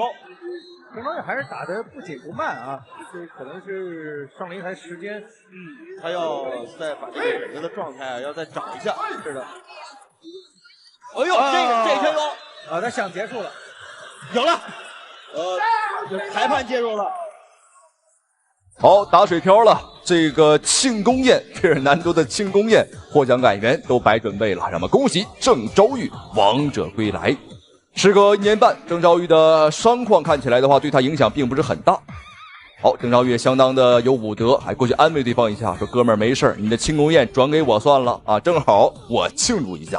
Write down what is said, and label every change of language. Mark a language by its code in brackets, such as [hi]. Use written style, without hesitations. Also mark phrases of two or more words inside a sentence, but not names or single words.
[zh] 鄭昭玉還是打得不緊不慢啊，這可能是上擂台時間，他要再把這個整個的狀態啊，要再找一下。是的。哎呦，這一拳有啊，他想結束了，有了，裁判介入了。好，打水漂了，這個慶功宴，費爾南多的慶功宴，獲獎感言都白準備了，讓我們恭喜鄭昭玉王者歸來。時隔1年半，鄭昭玉的傷況看起來的話，對他影響並不是很大。好，鄭昭玉也相當的有武德，還過去安慰對方一下，說哥們兒沒事，你的慶功宴轉給我算了啊，正好我慶祝一下。